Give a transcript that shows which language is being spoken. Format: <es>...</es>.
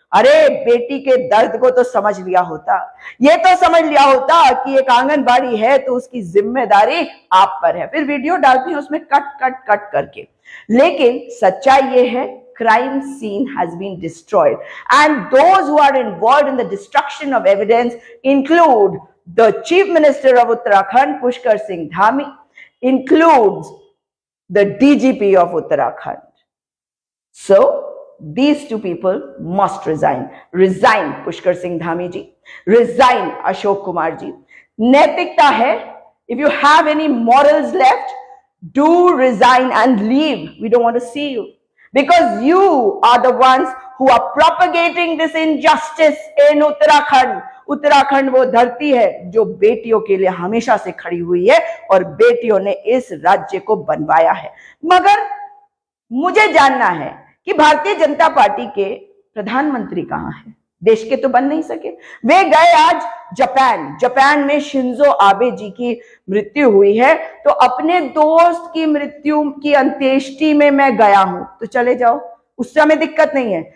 <hi>अरे बेटी के दर्द को तो समझ लिया होता, ये तो समझ लिया होता कि एक आंगनबाड़ी है तो उसकी जिम्मेदारी आप पर है। फिर वीडियो डालती है उसमें कट करके, लेकिन सच्चाई ये है</hi> <en>crime scene has been destroyed, and those who are involved in the destruction of evidence include the Chief Minister of Uttarakhand</en> <hi>Pushkar Singh Dhami, includes the DGP of Uttarakhand.</hi> <en>So these two people must resign Pushkar Singh Dhami ji, resign Ashok Kumar ji.</en> <hi>नैतिकता है,</hi> <en>if you have any morals left, do resign and leave. We don't want to see you, because you are the ones who are propagating this injustice in Uttarakhand.</en> <hi>Uttarakhand वो धरती है जो बेटियों के लिए हमेशा से खड़ी हुई है और बेटियों ने इस राज्य को बनवाया है। मगर मुझे जानना है कि भारतीय जनता पार्टी के प्रधानमंत्री कहां हैं? देश के तो बन नहीं सके। वे गए आज जापान में शिंजो आबे जी की मृत्यु हुई है, तो अपने दोस्त की मृत्यु की अंत्येष्टि में मैं गया हूं, तो चले जाओ, उससे हमें दिक्कत नहीं है।</hi>